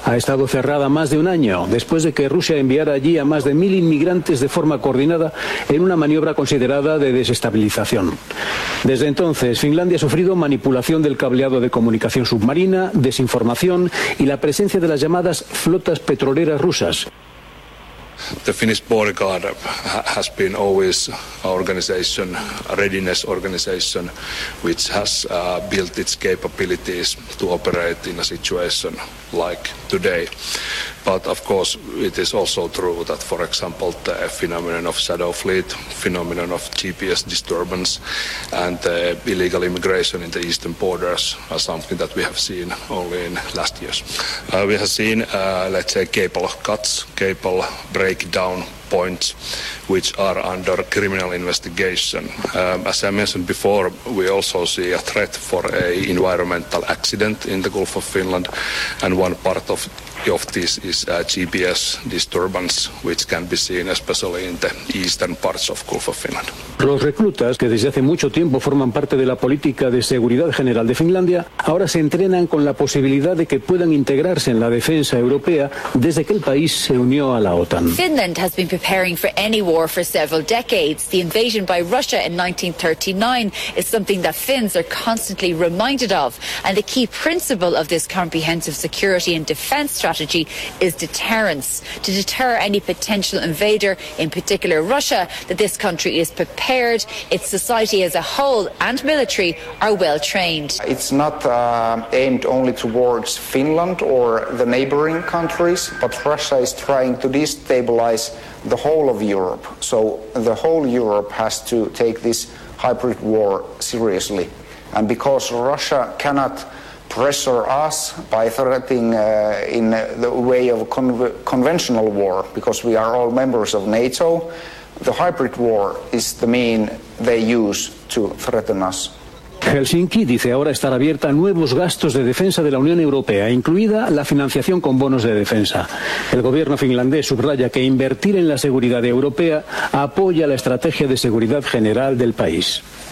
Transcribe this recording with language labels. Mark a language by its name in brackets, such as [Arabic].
[Spanish] Ha estado cerrada más de un año después de que Rusia enviara allí a más de 1.000 inmigrantes de forma coordinada en una maniobra considerada de desestabilización. Desde entonces, Finlandia ha sufrido manipulación del cableado de comunicación submarina, desinformación y la presencia de las llamadas flotas petroleras rusas. [English] The Finnish Border Guard has been always our organization, a readiness organization, which has built its capabilities to operate in a situation like today. But of course, it is also true that, for example, the phenomenon of shadow fleet, phenomenon of GPS disturbance, and illegal immigration in the eastern borders are something that we have seen only in last years. We have seen, let's say, cable cuts, cable breakdown points, which are under criminal investigation. As I mentioned before, we also see a threat for a environmental accident in the Gulf of Finland, and one part of this is GPS disturbance, which can be seen especially in the eastern parts of Gulf of Finland. [Spanish] Los reclutas, que desde hace mucho tiempo forman parte de la política de seguridad general de Finlandia, ahora se entrenan con la posibilidad de que puedan integrarse en la defensa europea desde que el país se unió a la OTAN. [English] Finland has been preparing for any war for several decades. The invasion by Russia in 1939 is something that Finns are constantly reminded of, and the key principle of this comprehensive security and defense strategy is deterrence. To deter any potential invader, in particular Russia, that this country is prepared, its society as a whole and military are well trained. It's not aimed only towards Finland or the neighboring countries, but Russia is trying to destabilize the whole of Europe. So the whole Europe has to take this hybrid war seriously. And because Russia cannot pressure us by threatening in the way of conventional war, because we are all members of NATO, the hybrid war is the mean they use to threaten us. [Spanish] Helsinki dice ahora estar abierta a nuevos gastos de defensa de la Unión Europea, incluida la financiación con bonos de defensa. El gobierno finlandés subraya que invertir en la seguridad europea apoya la estrategia de seguridad general del país.